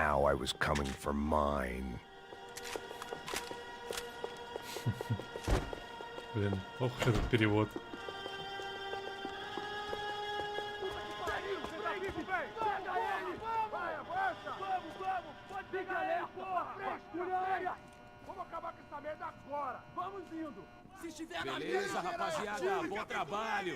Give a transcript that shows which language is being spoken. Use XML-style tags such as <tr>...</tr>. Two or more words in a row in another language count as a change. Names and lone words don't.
<en>Now I was coming for mine.</en> <ru>Блин, ох уж этот перевод.</ru> <pt>Beleza, rapaziada, bom trabalho.</pt>